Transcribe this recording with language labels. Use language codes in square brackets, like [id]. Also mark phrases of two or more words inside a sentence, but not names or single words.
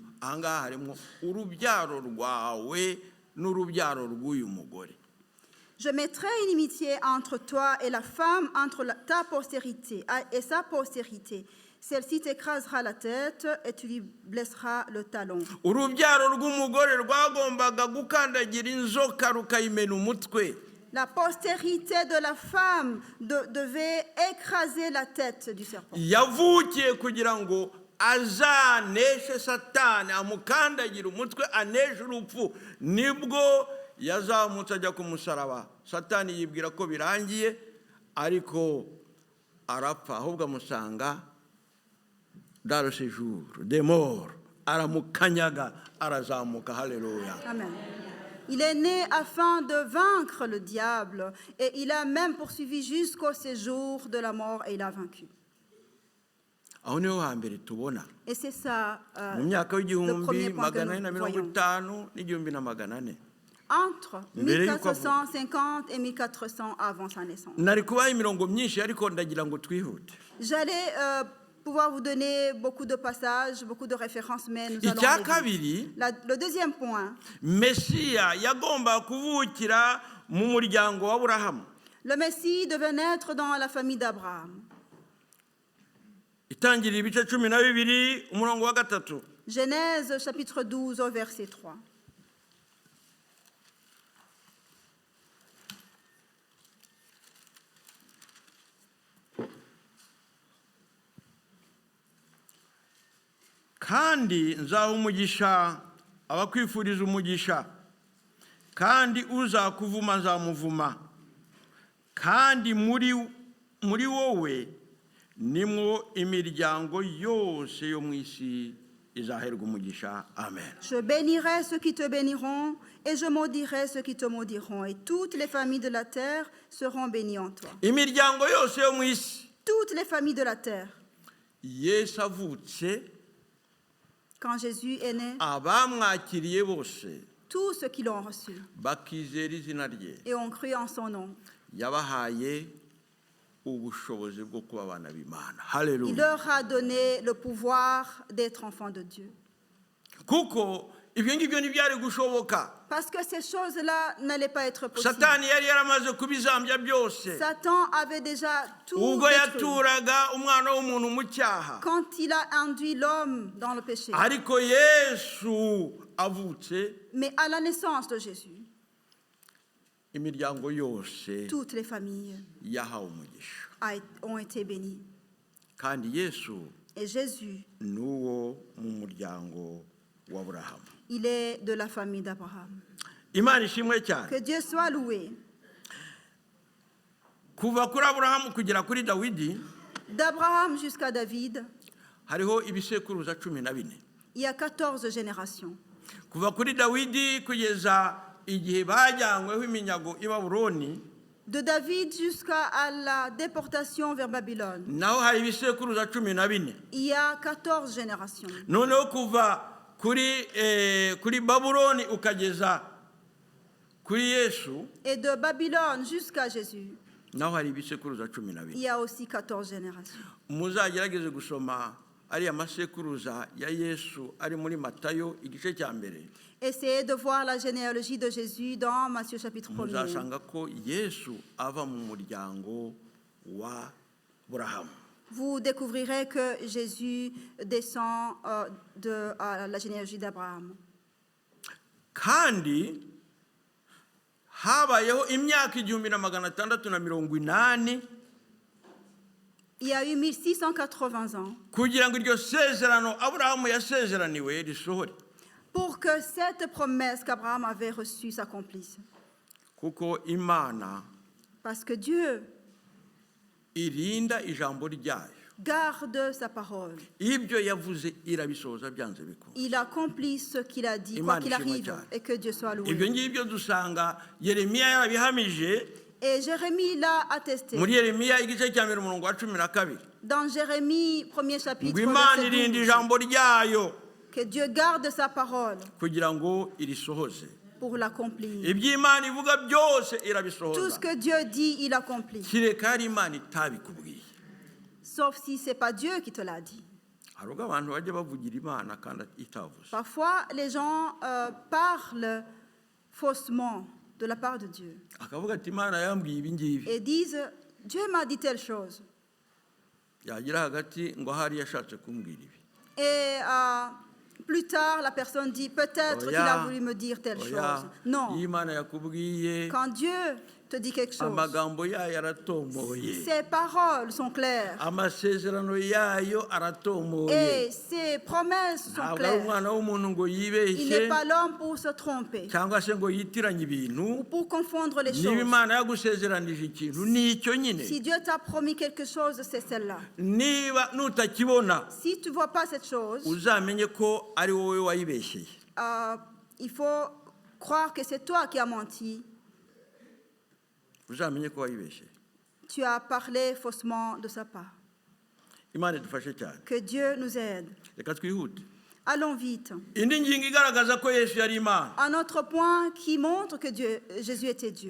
[rw] ahangaha harimo urubyaro rwawe n'urubyaro rw'uyu mugore. [fr] je mettrai une inimitié entre toi et la femme, entre ta postérité et sa postérité. Celle-ci t'écrasera la tête et tu lui blesseras le talon. [rw] urubyaro rw'umugore rwagombaga gukandagira inzoka rukayimena umutwe. [fr] La postérité de la femme devait écraser la tête du serpent. [rw] yavukiye kugira ngo azaneshe satani, amukandagira umutwe, aneshe urupfu. nibwo yazamutse ajya ku musaraba. satani yibwira ko birangiye, ariko arapfa, ahubwo amusanga [fr] dans le séjour des morts, [rw] aramukanyaga, arazamuka. Haleluya. Amen. [fr] Il est né afin de vaincre le diable et il a même poursuivi jusqu'au séjour de la mort et il a vaincu. [rw] aho niho hambere tubona [fr] Et c'est ça [rw] mu myaka [fr] le [rw] w'igihumbi [fr] premier point que [rw] magana ane na [fr] nous [rw] mirongo [fr] voyons. [rw] itanu n'igihumbi na magana ane. [fr] entre [rw] Mbere y'uko [fr] 1450 et 1400 avant sa naissance. [rw] nari kubaha imirongo myinshi ariko ndagira ngo twihute. [fr] J'allais pouvoir vous donner beaucoup de passages, beaucoup de références, mais nous allons [rw] Icya [fr] aller vite. [rw] kabiri, [fr] Le deuxième point, [rw] Mesiya yagomba kuvukira mu muryango wa Aburahamu. [fr] le Messie devait naître dans la famille d'Abraham. [rw] Itangirira ibice 12 umurongo wa 3. [fr] Genèse chapitre 12 au verset 3. [rw] Kandi nzaha umugisha abakwifuriza umugisha, kandi uzakuvuma nzamuvuma, kandi muri wowe nimwo imiryango yose yo mu isi izaherwa umugisha. Amen. [fr] Je bénirai ceux qui te béniront, et je maudirai ceux qui te maudiront, et toutes les familles de la terre seront bénies en toi. [rw] Imiryango yose yo mu isi. [fr] Toutes les familles de la terre. [rw] Yesu avutse, [fr] Quand Jésus est né, [rw] abamwakiriye bose [fr] tous ceux qui l'ont reçu [rw] bakizera izina rye, [fr] et ont cru en son nom, [rw] yabahaye ubushobozi bwo kuba abana b'Imana. [fr] il [rw] Haleluya. [fr] leur a donné le pouvoir d'être enfants de Dieu. [rw] Kuko ibyo ngibyo ntibyari gushoboka. [fr] Parce que ces choses-là n'allaient pas être possibles. [rw] Satani yari yaramaze kubizambya byose [fr] Satan avait déjà tout [rw] ubwo [fr] détruit [rw] yaturaga umwana w'umuntu mu cyaha. [fr] quand il a induit l'homme dans le péché. [rw] Ariko Yesu avutse, [fr] Mais à la naissance de Jésus, [rw] imiryango yose [fr] toutes les familles [rw] yahawe umugisha. [fr] ont été bénies. [rw] Kandi Yesu [fr] Et Jésus, [rw] ni uwo mu muryango wa Aburahamu. [fr] il est de la famille d'Abraham. [rw] Imana ishimwe cyane. [fr] Que Dieu soit loué. [rw] Kuva kuri Aburahamu kugera kuri Dawidi [fr] D'Abraham jusqu'à David, [rw] hariho ibisekuruza 14. [fr] il y a 14 générations. [rw] Kuva kuri Dawidi kugeza igihe bajyanyweho iminyago i Babuloni, [fr] De David jusqu'à la déportation vers Babylone, [rw] naho hari ibisekuruza 14. [fr] il y a 14 générations. [rw] Noneho kuva kuri Babuloni ukageza kuri Yesu, [fr] Et de Babylone jusqu'à Jésus, [rw] naho hari ibisekuruza [fr] il [rw] 12. [fr] y a aussi 14 générations. [rw] Muzagerageze gusoma ariya masekuruza ya Yesu ari muri Matayo igice cya mbere. [fr] Essayez de voir la généalogie de Jésus dans Matthieu chapitre 1er. [rw] Muzasanga ko Yesu ava mu muryango wa Aburahamu. [fr] Vous découvrirez que Jésus descend de la généalogie d'Abraham. [rw] Kandi habayeho imyaka 1680 [fr] Il y a eu 1680 ans [rw] kugira ngo iryo sezerano Aburahamu yasezeraniwe risohore. [fr] pour que cette promesse qu'Abraham avait reçue s'accomplisse. [rw] Kuko Imana [fr] Parce que Dieu [rw] irinda ijambo ryayo. [fr] garde sa parole. [rw] Ibyo yavuze irabisohoza byanze bikunda. [fr] Il accomplit ce qu'il a dit, quoi [rw] Imana [fr] qu'il [rw] ishimwe [fr] arrive, [rw] cyane. [fr] et que Dieu soit [rw] Ibyo [fr] loué. [rw] ngibyo dusanga Yeremiya yarabihamije [fr] Et Jérémie l'a attesté. [rw] muri Yeremiya igice cya 12. [fr] Dans Jérémie, premier chapitre, [rw] Ngo Imana [fr] verset [rw] irinda [fr] 12, [rw] ijambo ryayo [fr] que Dieu garde sa parole [rw] kugira ngo irisohoze. [fr] pour l'accomplir. [rw] Ibyo Imana ivuga byose [fr] Tout ce [rw] irabisohoza. [fr] que Dieu dit, il accomplit. [rw] Kireka ari Imana itabikubwiye. [fr] Sauf si ce n'est pas Dieu qui te l'a dit. [rw] Hari ubwo abantu bajya bavugira Imana kandi itavuze. [fr] Parfois, les gens parlent faussement de la part de Dieu [rw] Akavuga ati Imana yambwiye ibi ngibi. [fr] et disent, Dieu m'a dit telle chose. [rw] Yagira hagati ngo ahari yashatse kumbwira ibi. [fr] Et plus tard, la personne dit, peut-être qu'il a voulu me dire telle [rw] Oya, [fr] chose. Non. [rw] iyo Imana yakubwiye [fr] Quand Dieu te dit quelque chose, [rw] amagambo yayo aratomboye. [fr] ses paroles sont claires [rw] Amasezerano yayo aratomboye. [fr] et ses promesses sont [rw] Ntabwo ari [fr] claires. [rw] umwana w'umuntu ngo [fr] Il [rw] yibeshye [fr] n'est pas l'homme pour se tromper [rw] cyangwa se ngo yitiranye ibintu. [fr] ou pour confondre les [rw] Niba [fr] choses. [rw] Imana yagusezeranije ikintu ni icyo nyine. [fr] Si Dieu t'a promis quelque chose, c'est celle-là. [rw] Niba nutakibona [fr] Si tu ne vois pas cette chose, [rw] uzamenye ko ari wowe wayibeshyeye. [fr] il faut croire que c'est toi qui as menti. [rw] Uzamenye ko wayibeshyeye. [fr] Tu as parlé faussement de sa part. [rw] Imana idufashe cyane. [fr] Que Dieu nous aide. [rw] Reka twihute. [fr] Allons vite. [rw] indi ngingo igaragaza ko Yesu yari Imana [fr] Un autre point qui montre que Jésus était Dieu.